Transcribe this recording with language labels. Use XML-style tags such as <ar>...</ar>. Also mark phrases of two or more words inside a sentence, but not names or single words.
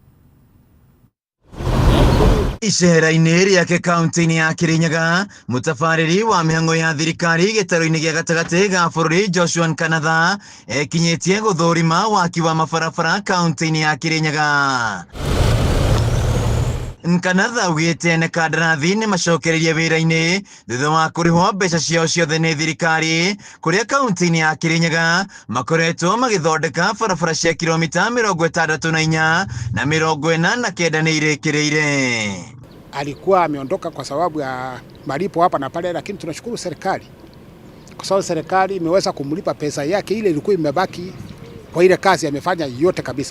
<ki>Icera-inĩ rĩake kaunti-inĩ ya Kirinyaga, mutafariri wa mihango ya thirikari gĩtaro-inĩ gĩa gatagati ga bũrũri Joshua Kanatha ekinyĩtie gũthũrima waki wa mabarabara kaunti-inĩ ya Kirinyaga. Kanatha augite ne kandarathi ni macokereirie wira-ini thutha wa kurihwo mbeca ciao ciothe ni thirikari kuria kaunti-ini ya Kirinyaga makoretwo magithondeka barabara cia kilomita 64 na 49 ni irekereire.</ki> <sw>Alikuwa ameondoka kwa sababu ya malipo hapa na pale, lakini tunashukuru serikali kwa sababu serikali imeweza kumlipa pesa yake ile ilikuwa imebaki kwa ile kazi amefanya yote kabisa.</sw>